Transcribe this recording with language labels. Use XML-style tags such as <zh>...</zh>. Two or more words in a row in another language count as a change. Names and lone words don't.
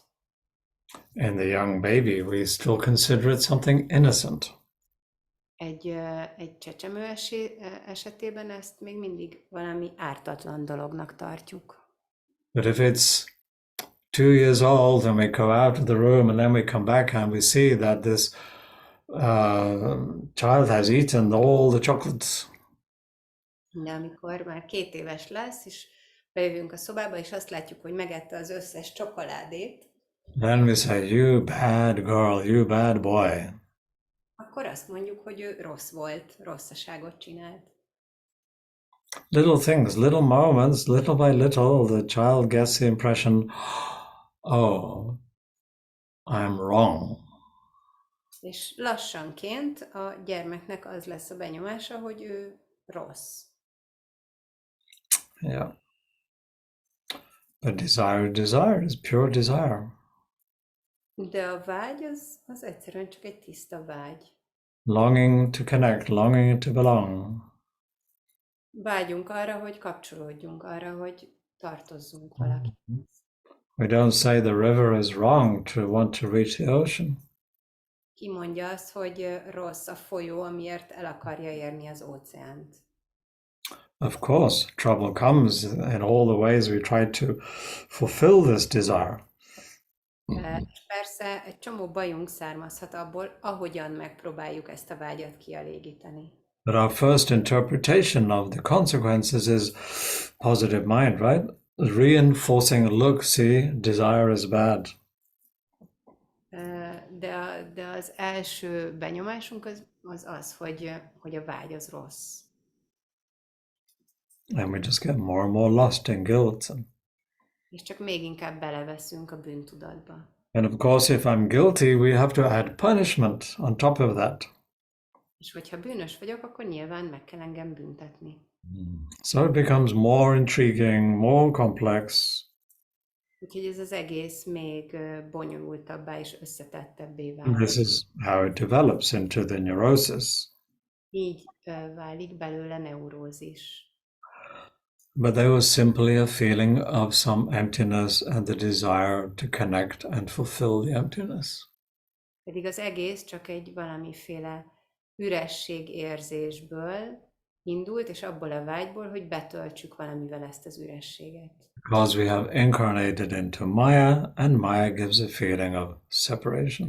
<en>In the young baby, we still consider it something innocent.</en> <hu>Egy csecsemő esetében ezt még mindig valami ártatlan dolognak tartjuk.</hu> <en>But if it's 2 years old and we go out of the room and then we come back and we see that this child has eaten all the chocolates.</en> <hu>De amikor már 2 éves lesz, és bejövünk a szobába, és azt látjuk, hogy megette az összes csokoládét,</hu> <en>Then we say, you bad girl, you bad boy.</en> <hu>akkor azt mondjuk, hogy ő rossz volt, rosszaságot csinált.</hu> <en>Little things, little moments, little by little, the child gets the impression, oh, I'm wrong.</en> <hu>És lassanként a gyermeknek az lesz a benyomása, hogy ő rossz.</hu> <en>Yeah. But desire is pure desire.</en> <hu>De a vágy az egyszerűen csak egy tiszta vágy.</hu> <en>Longing to connect, longing to belong.</en> <hu>Vágyunk arra, hogy kapcsolódjunk, arra, hogy tartozzunk valaki.</hu> <en>We don't say the river is wrong to want to reach the ocean.</en> <hu>Ki mondja azt, hogy rossz a folyó, amiért el akarja érni az óceánt?</hu> <en>Of course, trouble comes in all the ways we try to fulfill this desire.</en> <hu>És persze egy csomó bajunk származhat abból, ahogyan megpróbáljuk ezt a vágyat kielégíteni.</hu> <en>But our first interpretation of the consequences is positive mind, right? Reinforcing, look, see, desire is bad.</en> <hu>De az első benyomásunk az, hogy a vágy az rossz.</hu> <en>And we just get more and more lost in guilt.</en> <hu>És csak még inkább beleveszünk a bűntudatba.</hu> <en>And of course, if I'm guilty, we have to add punishment on top of that.</en> <hu>És hogyha bűnös vagyok, akkor nyilván meg kell engem büntetni.</hu> <en>So it becomes more intriguing, more complex.</en> <hu>Úgyhogy ez az egész még bonyolultabbá és összetettebbé válik.</hu> <en>This is how it develops into the neurosis.</en> <hu>Így válik belőle neurózis.</hu> <en>But there was simply a feeling of some emptiness and the desire to connect and fulfill the emptiness.</en> <hu>Pedig az egész csak egy valamiféle üresség érzésből indult, és abból a vágyból, hogy betöltsük valamivel ezt az ürességet.</hu> <en>Because we have incarnated into Maya, and Maya gives a feeling of separation.</en>